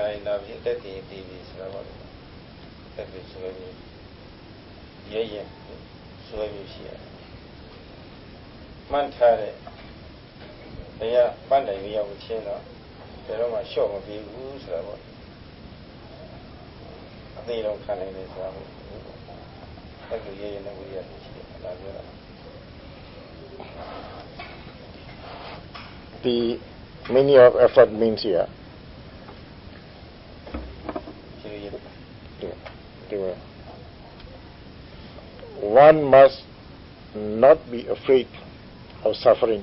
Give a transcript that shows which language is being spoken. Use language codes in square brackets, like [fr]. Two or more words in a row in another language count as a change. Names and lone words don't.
[my] နိုင်နာပြီးတက်တည်တည်ပြီးဆိုတာပေါ့တက်ပြီးဆွဲပြီးရဲရဲဆွဲပြီးရှိတယ်မှန်ထားတဲ့တရားပန်းတိုင်ရောက်ချင်းတော့ဘယ်တော့မှလျှော့မပြီးဘူးဆိုတာပေါ့အသေးတော့ခံနိုင်တယ်ဆိုတာပေါ့အဲ့လိုရဲရဲနဲ့ဝိရိယရှိတယ်ဒါပြောတာ [en] The meaning of effort means here one must not be afraid of suffering.